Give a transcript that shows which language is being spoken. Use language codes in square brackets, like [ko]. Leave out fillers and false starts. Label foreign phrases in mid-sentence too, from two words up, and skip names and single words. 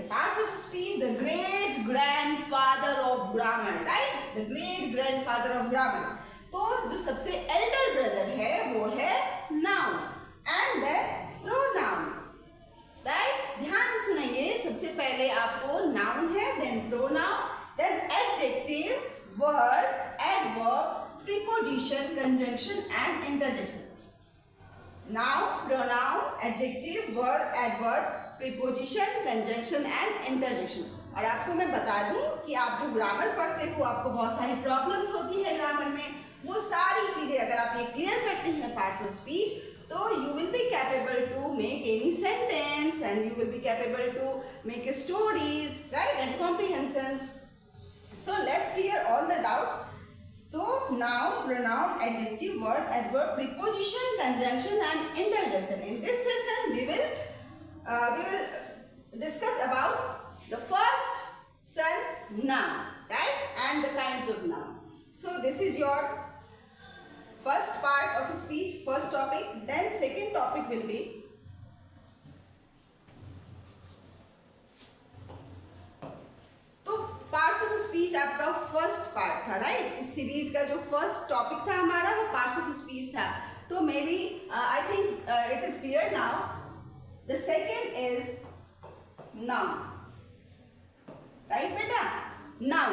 [en] parts of speech, the great grandfather of grammar, right, the great grandfather of grammar. [hi] तो जो सबसे [en] elder brother [hi] है वो है [en] noun and then pronoun, right. [hi] ध्यान से सुनेंगे, सबसे पहले आपको नाउन है, [en] then pronoun, then adjective, verb, adverb, preposition, conjunction and interjection. Noun, pronoun, adjective, verb, adverb, preposition, conjunction and interjection. [hi] और आपको मैं बता दूं कि आप जो ग्रामर पढ़ते हो, आपको बहुत सारी प्रॉब्लम्स होती है ग्रामर में, वो सारी चीजें अगर आप ये क्लियर करते हैं [en] parts of speech, [hi] तो [en] you will be capable to make any sentence and you will be capable to make stories, right, and comprehensions. So let's clear all the doubts. So noun, pronoun, adjective, verb, adverb, preposition, conjunction and interjection. In this session we will discuss about the first son, noun, right, and the kinds of noun. So this is your first part of speech, first topic. Then second topic will be parts of speech. [hi] आपका [en] first part [hi] था, राइट। इस सीरीज का जो [en] first topic [hi] था हमारा वो [en] parts of speech [hi] था। [en] तो may be I think it is clear now. the second is noun, right बेटा, नाउन।